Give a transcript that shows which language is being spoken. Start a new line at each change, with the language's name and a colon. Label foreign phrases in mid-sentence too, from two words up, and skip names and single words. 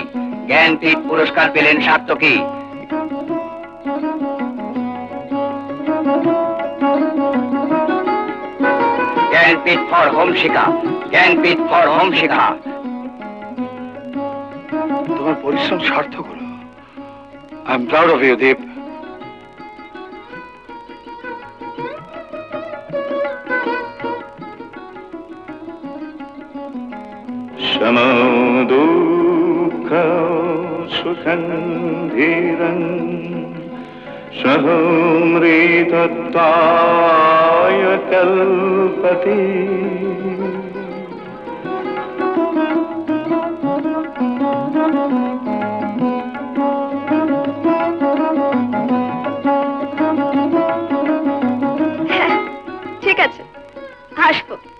Bangla: জ্ঞানপীঠ পুরস্কার পেলেন সার্থকী। জ্ঞানপীঠ ফর হোম শিখা। জ্ঞানপীঠ ফর হোম শিখা। তোমার পরিশ্রম সার্থক হলো।
English: I am proud of you দীপ।
Sanskrit: समो दुःख सुखं धीरं सहमृतत्वाय कल्पते।
Bangla: ঠিক আছে, আসবো।